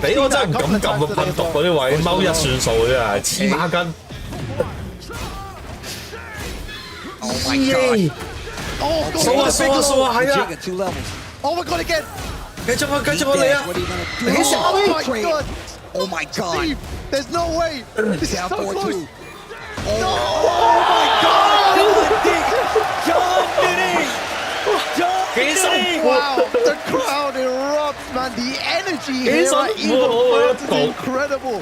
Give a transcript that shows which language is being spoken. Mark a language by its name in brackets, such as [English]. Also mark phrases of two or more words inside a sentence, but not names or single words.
[Cantonese] 俾我真係唔敢撳啊！噴毒嗰啲位踎一算數真係黐孖筋。 [English] Oh my God! Oh God! [Cantonese] 數啊數啊數啊，係啊 [English] ！2 levels. Oh my God! Again! [Cantonese] 繼續啊繼續啊你啊！ [English] Oh my God! Oh my God! Steve, there's no way! This is so close! No! Oh my God! John Diddy! John Diddy! Wow! The crowd erupts, man. The energy here at EVO France is incredible.